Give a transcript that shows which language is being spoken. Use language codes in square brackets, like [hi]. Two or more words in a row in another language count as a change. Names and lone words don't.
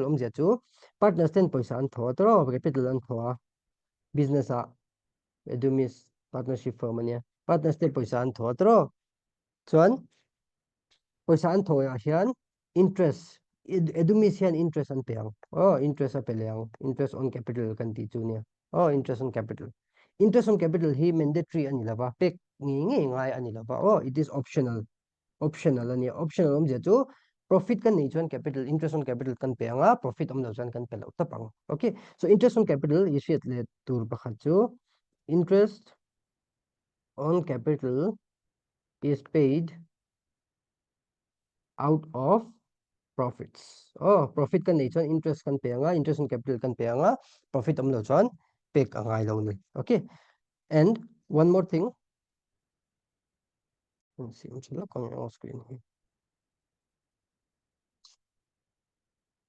[lus] om je chu partners ten poisa an tho tro capital an thoa business a edumis [en] partnership firm [lus] ania partners ten poisa an tho tro chuan poisa an tho ya hian interest edumis hian interest an peang interest a peleang [en] interest on capital [lus] kan ti chu nia [en] interest on capital [lus] hi mandatory ani lova pek nge nge ngai ani lova [en] it is optional [lus] ania optional om je chu profit kan nei chuan [en] capital interest on capital [lus] kan pe anga profit om lo chuan kan pe lo tapang [en] okay so interest on capital is yet [lus] le tur pakhat chu [en] interest on capital is paid out of profits [lus] profit kan nei chuan interest kan pe anga [en] interest on capital [lus] kan pe anga profit om lo chuan pek angai lo ni [en] okay and one more thing let's see on screen here